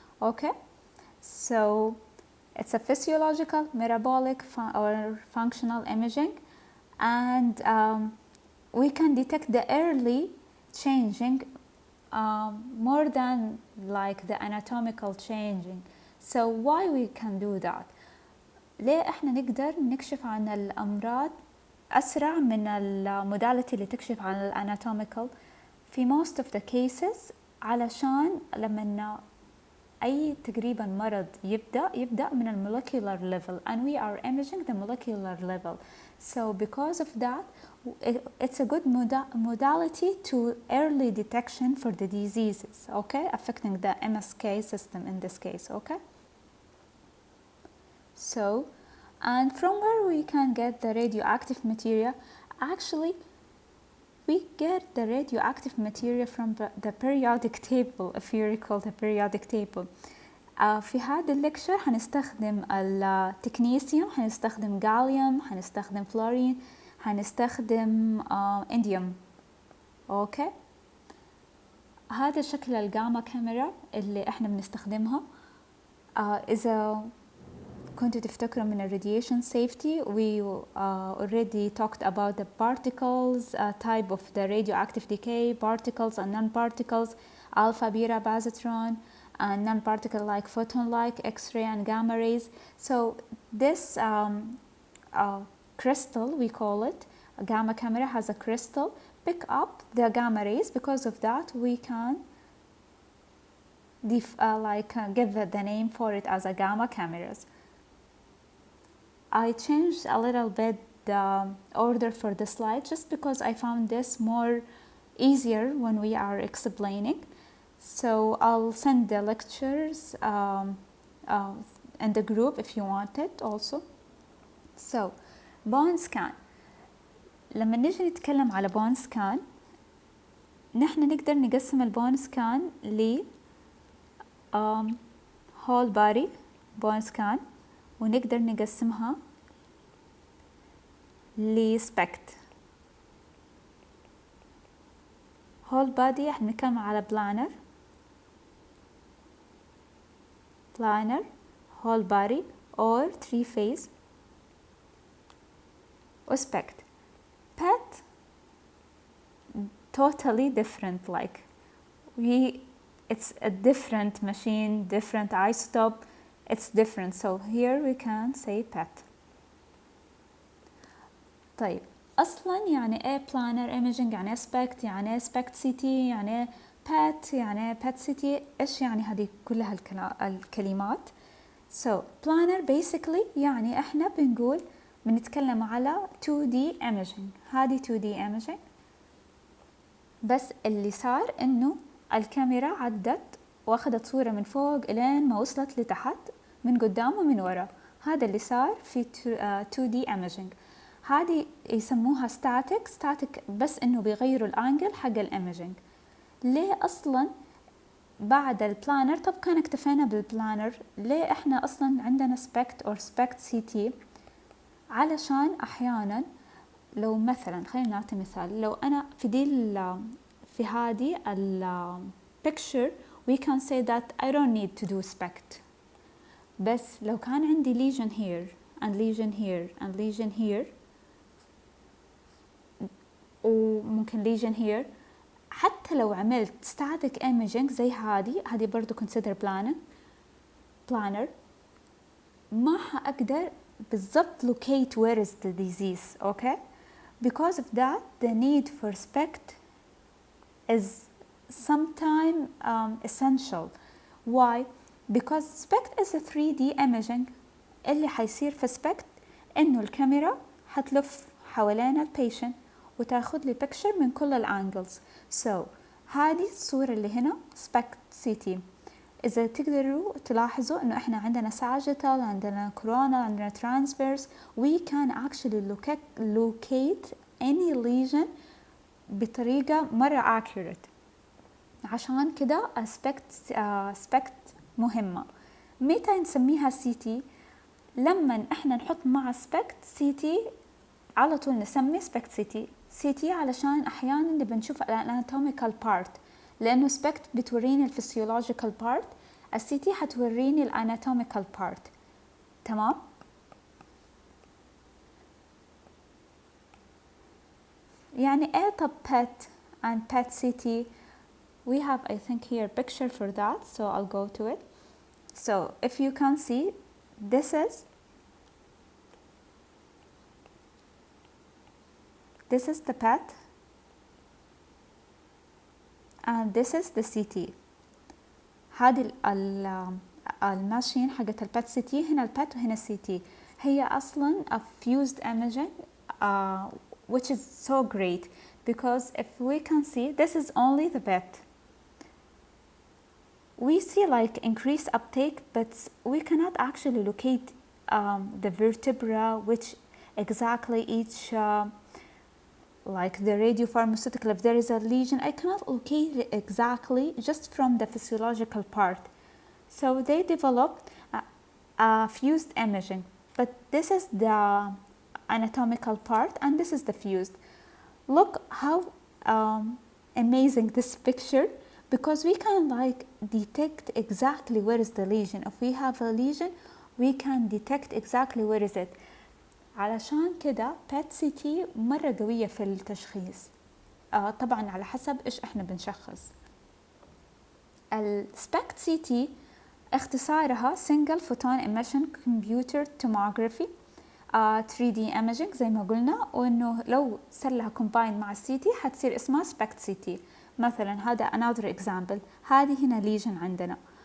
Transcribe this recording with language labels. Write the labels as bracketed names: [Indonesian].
[English] Okay, so it's a physiological, metabolic, or functional imaging, and we can detect the early changing more than the anatomical changing. So why we can do that? [Arabic] ليه احنا نقدر نكشف عن الأمراض أسرع من الموداليتي اللي تكشف عن الاناتوميكال في [English] most of the cases؟ [Arabic] علشان لما أي تقريبا مرض يبدأ من [English] molecular level and we are imaging the molecular level. So because of that, it's a good modality to early detection for the diseases, okay, affecting the MSK system in this case, okay? So, and from where we can get the radioactive material? Actually, we get the radioactive material from the periodic table, if you recall the periodic table. [Arabic] في هذا الليكشر هنستخدم التكنيسيوم، هنستخدم غاليوم، هنستخدم فلورين، هنستخدم انديوم. اوكي، هذا شكل الجاما كاميرا اللي احنا بنستخدمها. إذا كنتوا تفتكروا من [English] الراديation safety, we already talked about the particles, type of the radioactive decay, particles and non-particles, alpha, beta, positron, and non-particle like photon like X-ray and gamma rays. So this crystal, we call it, a gamma camera has a crystal, pick up the gamma rays. Because of that we can give the name for it as a gamma cameras. I changed a little bit the order for the slide just because I found this more easier when we are explaining. So I'll send the lectures in the group if you want it also. So bone scan. [Arabic] لما نيجي نتكلم على بون سكان، نحن نقدر نقسم البون سكان ل whole body bone scan، ونقدر نقسمها ل SPECT. [English] whole body [Arabic] احنا نتكلم على [English] planner whole body or 3 phase و SPECT. PET totally different, like it's a different machine, different isotope, it's different. So here we can say PET. [Arabic] طيب أصلا يعني ايه planner imaging، يعني SPECT، يعني ايه SPECT CT، يعني ايه PET، يعني ايه PET CT، ايش يعني هذه كلها الكلمات؟ [English] So planner basically [Arabic] يعني احنا بنتكلم على 2D imaging. هذه 2D imaging، بس اللي صار انه الكاميرا عدت واخذت صورة من فوق الين ما وصلت لتحت من قدام ومن ورا. هذا اللي صار في 2D imaging. هذه يسموها static بس انه بيغيروا الانجل حق الاميجينج. ليه اصلا بعد البلانر؟ طب كان اكتفينا بالبلانر، ليه احنا اصلا عندنا SPECT or SPECT CT؟ علشان احيانا لو مثلا خلينا نعطي مثال، لو انا في هذه [English] picture we can say that I don't need to do SPECT. [Arabic] بس لو كان عندي [English] lesion here and lesion here and lesion here [Arabic] وممكن [English] lesion here، [Arabic] حتى لو عملت [English] static imaging [Arabic] زي هذه برضو [English] consider planner، [Arabic] ما حأقدر بالضبط [English] locate where is the disease. okay, because of that the need for SPECT is sometime essential. why? because SPECT is a 3D imaging. [Arabic] اللي حيصير في SPECT انه الكاميرا حتلف حوالين البيشنت وتاخذ لي picture من كل الانجلز. so هذه الصورة اللي هنا SPECT CT. إذا تقدروا تلاحظوا إنه إحنا عندنا sagittal، عندنا coronal، عندنا transverse. [English] we can actually locate any lesion [Arabic] بطريقة مرة [English] accurate. [Arabic] عشان كده SPECT مهمة. متى نسميها CT؟ لما إحنا نحط مع SPECT CT على طول نسمي SPECT CT علشان أحيانا نبي نشوف الاناتوميكال بارت، لأنه SPECT بتوريني الفسيولوجيكال بارت، الCT حتوريني الاناتوميكال بارت. تمام؟ يعني ايه طب [English] PET and PET CT؟ we have I think here picture for that, so I'll go to it. So if you can see, this is the PET and this is the CT. [Arabic] هذه الماشين حقت البات CT، هنا البات وهنا CT. هي أصلا [English] a fused imaging which is so great because if we can see, this is only the PET. We see like increased uptake, but we cannot actually locate the vertebra, which exactly each like the radiopharmaceutical, if there is a lesion, I cannot locate it exactly just from the physiological part. So they developed a fused imaging, but this is the anatomical part and this is the fused. Look how amazing this picture, because we can like detect exactly where is the lesion. If we have a lesion, we can detect exactly where is it. [Arabic] علشان كده PET CT مرة قوية في التشخيص. طبعا على حسب إيش إحنا بنشخص. SPECT CT اختصارها Single Photon Emission Computer Tomography 3D Imaging زي ما قلنا، وإنه لو صار لها combine مع الCT حتصير اسمها SPECT CT. مثلا هذا [English] another example، [Arabic] هذه هنا lesion عندنا.